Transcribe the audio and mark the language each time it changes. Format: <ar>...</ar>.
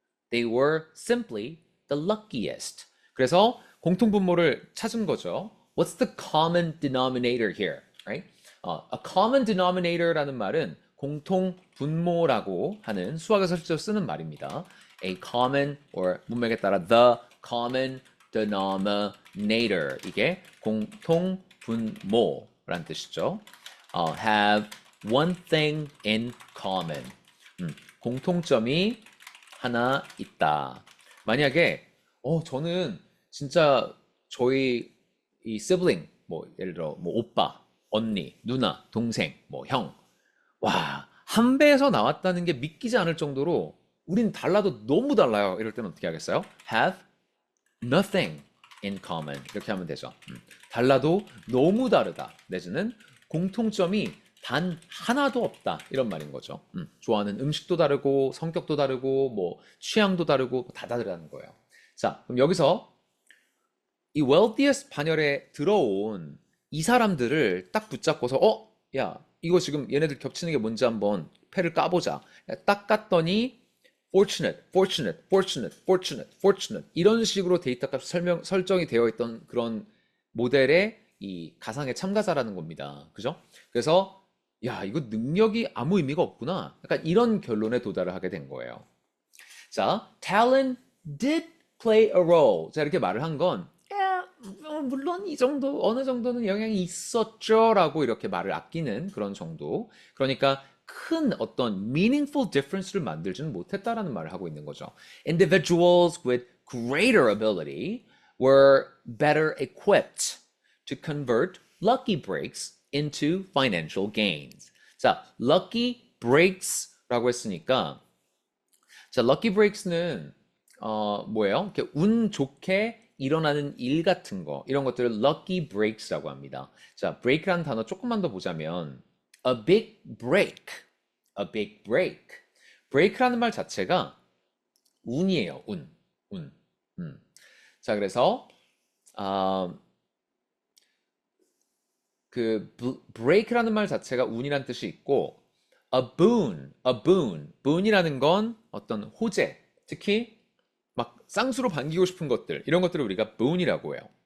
<en>They were simply the luckiest.</en> <ko>그래서 공통분모를 찾은 거죠.</ko> <en>What's the common denominator here? Right? A common denominator</en> <ko>라는 말은 공통분모라고 하는 수학에서 실제로 쓰는 말입니다. A common or 문맥에 따라</ko> <en>the common denominator</en> <ko>이게 공통분모라는 뜻이죠.</ko> <en>Have one thing in common.</en> <ko>공통점이 하나 있다. 만약에 저는 진짜 저희 이 sibling 뭐 예를 들어 뭐 오빠, 언니, 누나, 동생, 뭐 형, 와, 한 배에서 나왔다는 게 믿기지 않을 정도로 우린 달라도 너무 달라요. 이럴 때는 어떻게 하겠어요?</ko> <en>Have nothing in common</en> <ko>이렇게 하면 되죠. 달라도 너무 다르다. 내지는 공통점이 단 하나도 없다. 이런 말인 거죠. 좋아하는 음식도 다르고 성격도 다르고 뭐 취향도 다르고 다 다르다는 거예요. 자, 그럼 여기서 이 wealthiest 반열에 들어온 이 사람들을 딱 붙잡고서 야, 이거 지금 얘네들 겹치는 게 뭔지 한번 패를 까보자. 딱 깠더니</ko> <en>fortunate, fortunate, fortunate, fortunate,</en> <ko>fortunate 이런 식으로 데이터 값이 설정이 되어 있던 그런 모델의 이 가상의 참가자라는 겁니다. 그죠? 그래서 야, 이거 능력이 아무 의미가 없구나. 약간 이런 결론에 도달을 하게 된 거예요.</ko> <en>자, talent did play a role.</en> <ko>자, 이렇게 말을 한 건 물론 이 정도 어느 정도는 영향이 있었죠 라고 이렇게 말을 아끼는 그런 정도. 그러니까 큰 어떤</ko> <en>meaningful difference</en> <ko>를 만들지는 못했다라는 말을 하고 있는 거죠.</ko> <en>Individuals with greater ability were better equipped to convert lucky breaks into financial gains.</en> <ko>자,</ko> <en>lucky breaks</en> <ko>라고 했으니까 자, lucky breaks는 뭐예요? 이렇게 운 좋게 일어나는 일 같은 거 이런 것들을</ko> <en>lucky breaks</en> <ko>라고 합니다. 자, break라는 단어 조금만 더 보자면</ko> <en>a big break, a big break.</en> <ko>break라는 말 자체가 운이에요. 운. 자, 그래서 그 break라는 말 자체가 운이란 뜻이 있고</ko> <en>a boon,</en> <ko>boon이라는 건 어떤 호재, 특히 막 쌍수로 반기고 싶은 것들 이런 것들을 우리가 boon이라고 해요.</ko>